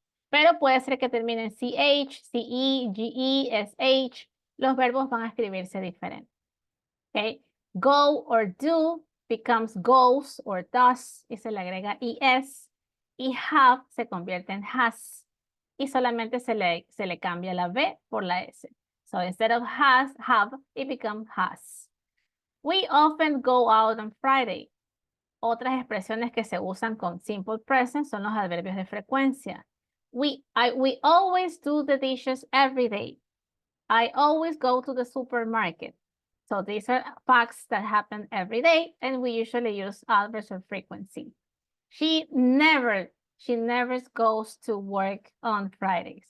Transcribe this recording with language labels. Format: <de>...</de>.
<es>Pero puede ser que termine en CH, CE, GE, SH. Los verbos van a escribirse diferente.</es> <en>Okay? Go or do becomes goes or does</en> <es>y se le agrega</es> <en>ES.</en> <es>Y have se convierte en has. Y solamente se le cambia la V por la S.</es> <en>So instead of has, have, it becomes has. We often go out on Friday.</en> <es>Otras expresiones que se usan con simple present son los adverbios de frecuencia.</es> <en>We always do the dishes every day. I always go to the supermarket. So these are facts that happen every day, and we usually use adverbs of frequency. She never goes to work on Fridays.</en>